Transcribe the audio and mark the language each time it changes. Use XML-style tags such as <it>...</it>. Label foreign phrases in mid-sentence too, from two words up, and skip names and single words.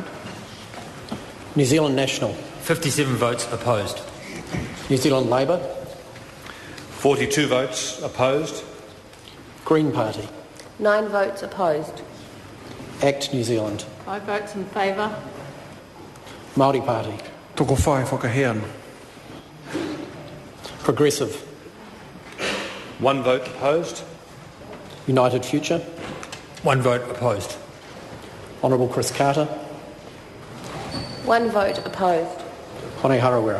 <en>New Zealand National. 57 votes opposed. New Zealand Labour. 42 votes opposed. Green Party. 9 votes opposed. Act New Zealand. 5 votes in favour. Māori Party. Toko whai whakaheana. Progressive. 1 vote opposed. United Future. 1 vote opposed. Honourable Chris Carter. 1 vote opposed. Hone Harawira.</en>